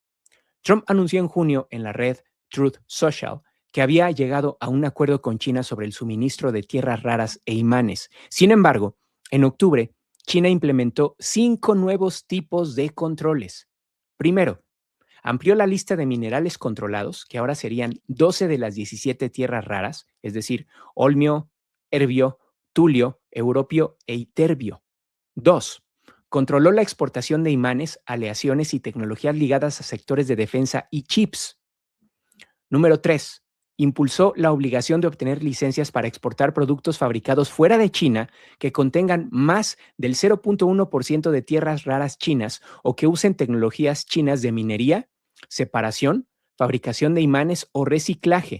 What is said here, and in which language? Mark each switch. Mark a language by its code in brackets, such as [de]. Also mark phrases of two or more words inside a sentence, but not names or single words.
[es] Trump anunció en junio en la red Truth Social que había llegado a un acuerdo con China sobre el suministro de tierras raras e imanes. Sin embargo, en octubre, China implementó 5 nuevos tipos de controles. Primero, amplió la lista de minerales controlados, que ahora serían 12 de las 17 tierras raras, es decir, olmio, erbio, tulio, europio e iterbio. 2. Controló la exportación de imanes, aleaciones y tecnologías ligadas a sectores de defensa y chips. Número 3. Impulsó la obligación de obtener licencias para exportar productos fabricados fuera de China que contengan más del 0.1% de tierras raras chinas o que usen tecnologías chinas de minería, separación, fabricación de imanes o reciclaje.